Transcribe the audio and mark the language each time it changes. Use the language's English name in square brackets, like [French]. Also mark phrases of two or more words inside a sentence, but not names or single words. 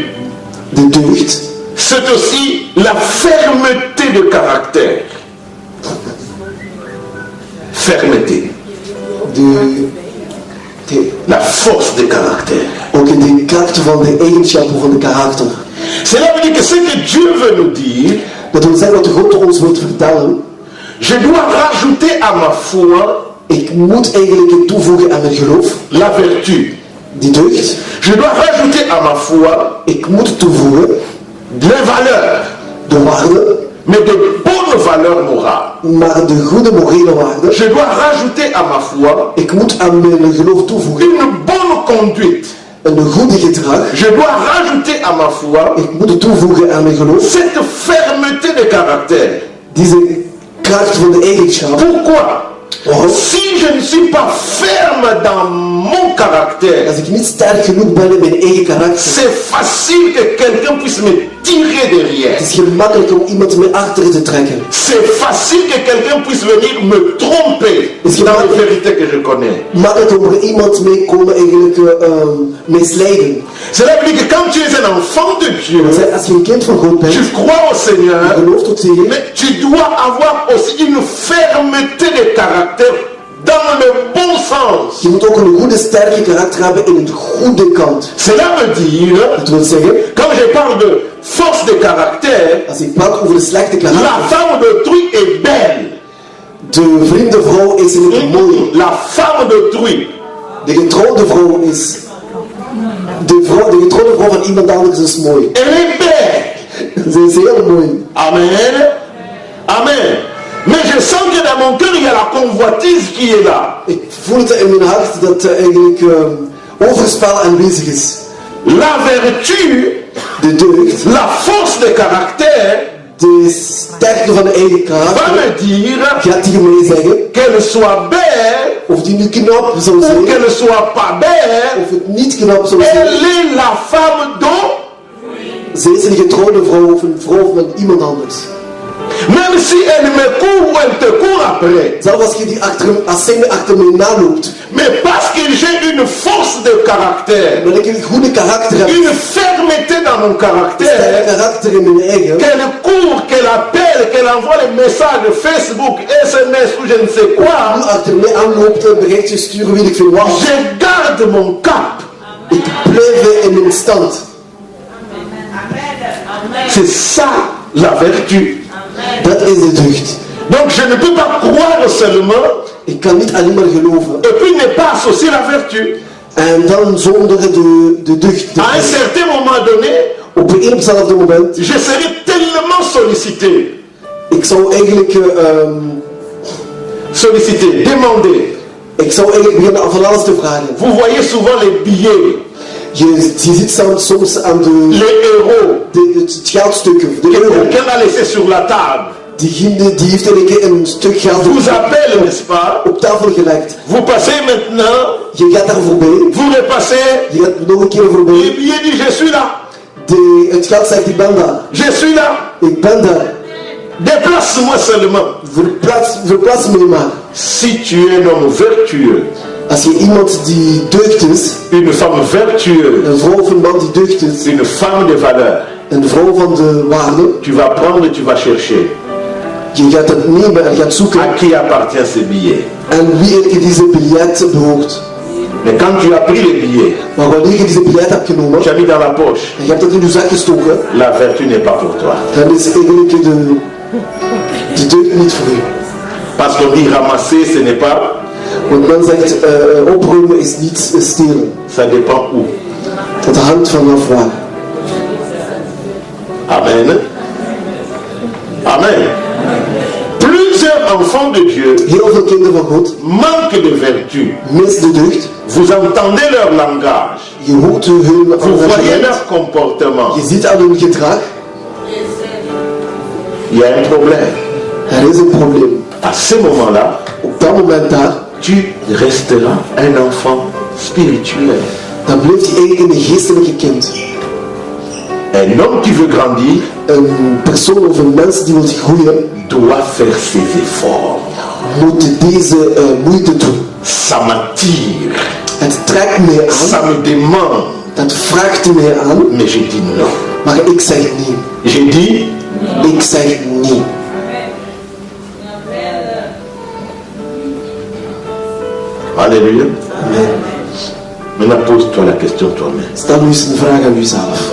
[Dutch] De deugd, [French] c'est aussi la fermeté de caractère. Fermeté. La force de caractère. [Dutch] Ook de kracht van de eigenschappen van de karakter. [French] Cela veut dire que ce que Dieu veut nous dire, [Dutch] Dat wil zeggen wat God ons wilt vertellen. [French] je dois rajouter à ma foi [Dutch] Ik moet eigenlijk toevoegen aan mijn geloof. [French] la vertu. [Dutch] Die deugd. [French] Je dois rajouter à ma foi [Dutch] Ik moet toevoegen [French] les valeurs, [Dutch] de waarden, [French] mais de bonnes valeurs morales. [Dutch] maar de goede morele waarden. [French] Je dois rajouter à ma foi [Dutch] Ik moet aan mijn geloof toevoegen [French] une bonne conduite. [Dutch] een goede gedrag. [French] Je dois rajouter à ma foi [Dutch] Ik moet toevoegen aan mijn geloof [French] cette fermeté de caractère. [Dutch] deze kracht van de eigenschap. [French] Pourquoi? [Dutch] Waarom? [French] Si je ne suis pas ferme dans mon caractère, [Dutch] Als ik niet sterk genoeg ben in mijn eigen karakter, [French] c'est facile que quelqu'un puisse me tirer derrière. [Dutch] het is gemakkelijk om iemand mee achter te trekken. [French] C'est facile que quelqu'un puisse venir me tromper dans les vérités que je connais. [Dutch] Makkelijk om er iemand mee komen eigenlijk misleiden. [French] Cela veut dire que quand tu es un enfant de Dieu, [Dutch] Als je een kind van God bent, [French] tu crois au [Dutch] je [French] Seigneur, [Dutch] gelooft tot Heer, [French] mais tu dois avoir aussi une fermeté de caractère dans le bon sens. [Dutch] je moet ook een goede sterke karakter hebben in een goede kant. [French] Cela veut dire, [Dutch] Dat wil zeggen, [French] quand je parle de force de caractère, [Dutch] als ik praat over de slechte [French] la [Dutch] karakter, [French] femme d'autrui est belle. [Dutch] de vreemde vrouw is eigenlijk mooi. [French] La femme d'autrui, [Dutch] De getrouwde vrouw is... De getrouwde vrouw van iemand anders is mooi. [French] elle est belle. [Dutch] Ze is heel mooi. Amen. Amen. [French] Mais je sens que dans mon cœur, il y a la convoitise qui est là. [Dutch] Ik voel het in mijn hart dat eigenlijk overspel aanwezig is. [French] La vertu, [Dutch] De deugd, [French] la force de caractère, [Dutch] de sterkte van de eigen [French] va [Dutch] karakter, [French] me dire [Dutch] gaat tegen mij zeggen, [French] qu'elle soit belle [Dutch] of die nu knap zou [French] ou [Dutch] zijn, [French] qu'elle soit pas belle, [Dutch] of het niet knap zou zijn. [French] elle est la femme d'eau. [Dutch] Ze is een getrouwde vrouw of een vrouw van iemand anders. [French] Même si elle me court ou elle te court après. [Dutch] Zelfs als je die als zij me achter mij naloopt. [French] Mais parce que j'ai une force de caractère, [Dutch] Dat ik een goede karakter heb, [French] une fermeté dans mon [Dutch] een sterk [French] caractère, [Dutch] karakter in mijn eigen, [French] qu'elle court, qu'elle appelle, qu'elle envoie les messages Facebook, SMS ou je ne sais [Dutch] die [French] quoi, [Dutch] achter mij aanloopt, een berichtje sturen, weet ik veel wat. [French] je garde mon cap. [Dutch] Ik blijf in mijn stand. [French] C'est ça la vertu. [Dutch] Dat is de deugd. [French] Donc je ne peux pas croire seulement [Dutch] Ik kan niet alleen maar geloven. [French] et puis ne pas associer la vertu. [Dutch] En dan zonder de deugd. [French] À un certain moment donné, [Dutch] Op een hetzelfde moment. [French] je serai tellement sollicité, [Dutch] Ik zou eigenlijk... [French] demandé. [Dutch] ik zou eigenlijk beginnen van alles te vragen. [French] Vous voyez souvent les billets, [Dutch] Je ziet soms aan [French] les héros [Dutch] het geldstukken, de [French] que [Dutch] euro. [French] quelqu'un a laissé sur la table. [Dutch] Diegene die heeft eigenlijk een stuk geld [French] Vous appelle, n'est-ce pas? [Dutch] op tafel gelegd. [French] Vous passez maintenant, [Dutch] Je gaat daar voorbij. [French] vous repassez, [Dutch] Je gaat nog een keer [French] le [Dutch] voorbij. [French] billet dit je suis là, [Dutch] Het geld zegt ik ben daar. [French] je suis là, [Dutch] Ik ben daar. [French] déplace-moi seulement. [Dutch] Verplaats me maar. [French] Si tu es un homme vertueux, [Dutch] Als je iemand die deugd is, [French] une femme vertueuse, [Dutch] een vrouw of een man die deugd is, [French] une femme de valeur, [Dutch] een vrouw van de waarde, [French] tu vas prendre, tu vas chercher. [Dutch] je gaat het nemen en gaat zoeken. [French] À qui appartient ce billet? [Dutch] En wie eigenlijk deze biljet behoort. [French] Mais quand tu as pris les billets, [Dutch] Maar wanneer je deze biljet hebt genomen, [French] tu as mis dans la poche, [Dutch] en je hebt het in je zak gestoken, [French] la vertu n'est pas pour toi. [Dutch] dan is eigenlijk de deugd niet voor u. [French] Parce qu'on dit ramasser, ce n'est pas, [Dutch] Want men zegt, opruimen is niet stelen. [French] ça dépend où. [Dutch] Dat hangt vanaf waar. Amen. Amen. [French] Plusieurs plusieurs enfants de Dieu [Dutch] Heel veel kinderen van God [French] manquent de vertu. [Dutch] missen de deugd. [French] Vous entendez leur langage. [Dutch] Je hoort hun [French] Vous voyez engagement. leur comportement. [Dutch] Je ziet aan hun gedrag. [French] Il y a un problème. [Dutch] Er is een probleem. [French] À ce moment-là, [Dutch] Op dat moment daar, [French] tu resteras un enfant spirituel. [Dutch] dan blijft je eigenlijk een geestelijke kind. [French] Un homme qui veut grandir [Dutch] Een persoon of een mens die wil groeien, [French] doit faire ses efforts. [Dutch] moet deze moeite doen. [French] Ça m'attire, [Dutch] Het trekt mij [French] ça [Dutch] aan, [French] me demande. [Dutch] dat vraagt mij aan, [French] Mais je dis non. [Dutch] maar ik zeg niet. [French] J'ai dit, [Dutch] Ik zeg niet. alléluia. Amen. [French] Maintenant pose-toi la question toi-même. [Dutch] Stel nu eens een vraag aan uzelf.